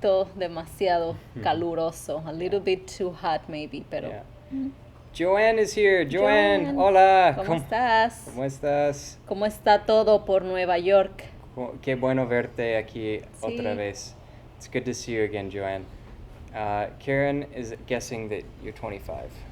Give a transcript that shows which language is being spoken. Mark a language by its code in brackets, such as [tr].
[es] Poquito demasiado caluroso. [en] A little bit too hot maybe, [es] pero. [en] Yeah. Joanne is here. Joanne, [es] hola. ¿Cómo estás? ¿Cómo estás? ¿Cómo está todo por Nueva York? Qué bueno verte aquí Sí. otra vez. [en] It's good to see you again, Joanne. Karen is guessing that you're 25.